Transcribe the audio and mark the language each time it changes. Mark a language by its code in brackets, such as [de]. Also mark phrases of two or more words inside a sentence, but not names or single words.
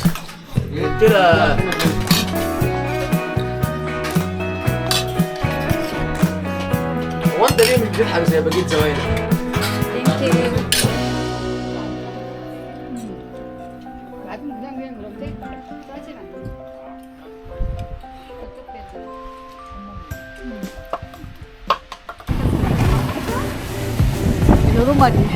[ar] قلت لها هو انت ليه مش بتضحك زي بقية زمايلك؟ [ko] 나도 그냥 그런데 싸진 않아. 어떻게 여러 마리.